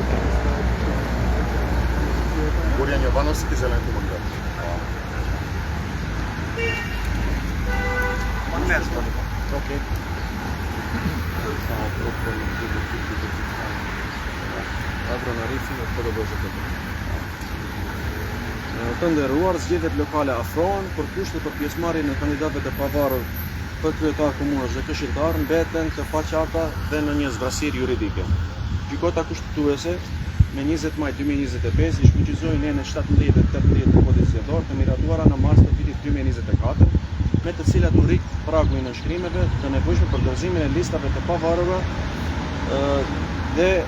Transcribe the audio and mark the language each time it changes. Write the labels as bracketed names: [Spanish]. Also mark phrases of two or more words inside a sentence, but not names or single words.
[Macedonian] Горјан Јовановски, Зелен командат. Окей. Агронарици од ПДБ-т. [Albanian] Të nderuar, zgjedhjet lokale afrohen, për kushtet për pjesëmarrjen e kandidatëve të pavarur për kryetar komunës dhe këshilltar mbeten të paqarta dhe në një zvrasirë juridike. Gjykata kushtetuese me 20 maj 2025 i shfuqizoi nenën 17 dhe 18 të kodit zgjedhor të miratuara në mars të vitit 2024, me të cilat u rrit pragu i nënshkrimeve të nevojshme për dorëzimin e listave të pavarura dhe